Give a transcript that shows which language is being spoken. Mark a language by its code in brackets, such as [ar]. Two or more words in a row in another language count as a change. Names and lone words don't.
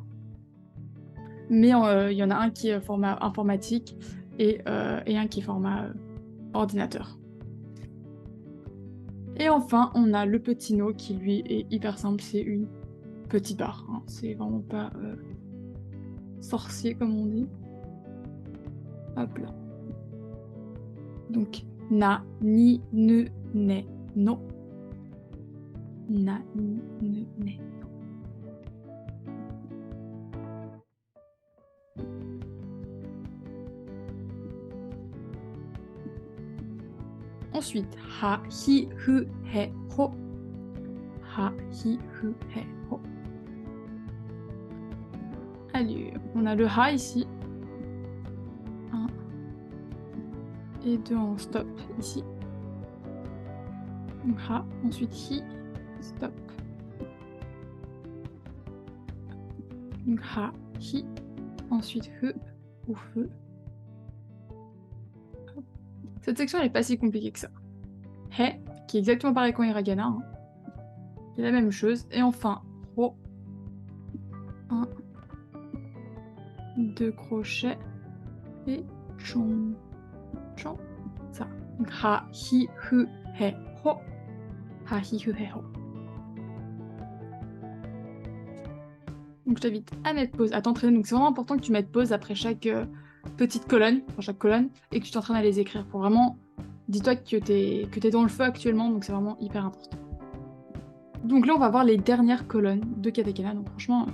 [fr] Mais il y en a un qui est format informatique et un qui est format ordinateur. Et enfin, on a le petit no qui lui est hyper simple, c'est une petite barre. Hein. C'est vraiment pas sorcier comme on dit. Hop là. Donc, [ja] na, ni, ne, ne, no. Na, ni, ne, ne, no. [fr] Ensuite, [ja] ha, hi, hu, he, ho. Ha, hi, hu, he, ho. [fr] Allez, on a le ha ici. 1 et 2 en stop ici. Donc ha, ensuite hi, stop. Donc ha, hi, ensuite he ou feu. Cette section n'est pas si compliquée que ça. He, qui est exactement pareil qu'en hiragana. Hein. C'est la même chose. Et enfin, ho. 1, 2 crochets. Et chon. Chon. Ça. [ja] Donc ha, hi, hu, he, ho. Ha, hi, hu, he, ho. [fr] Donc je t'invite à mettre pause, à t'entraîner. Donc c'est vraiment important que tu mettes pause après chaque petite colonne, enfin chaque colonne, et que tu t'entraînes à les écrire pour vraiment... Dis-toi que t'es dans le feu actuellement, donc c'est vraiment hyper important. Donc là, on va voir les dernières colonnes de katakana.